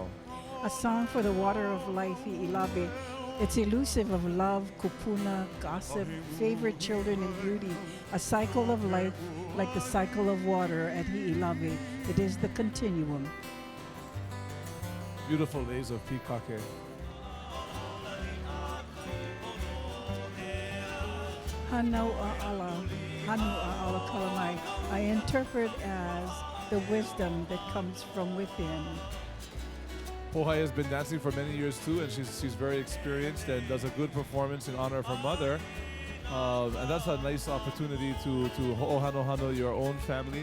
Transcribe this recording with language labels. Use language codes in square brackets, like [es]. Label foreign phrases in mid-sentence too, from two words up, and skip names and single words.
[en] A song for the water of life, Hi'ilave. It's elusive of love, kupuna, gossip, favorite children, and beauty. A cycle of life like the cycle of water at Hi'ilave. It is the continuum. Beautiful days of pikake. [haw] Hanu a'ala kalamai. [en] I interpret as the wisdom that comes from within. Pohai has been dancing for many years too, and she's very experienced and does a good performance in honor of her mother. And that's a nice opportunity to ho'ohano your own family.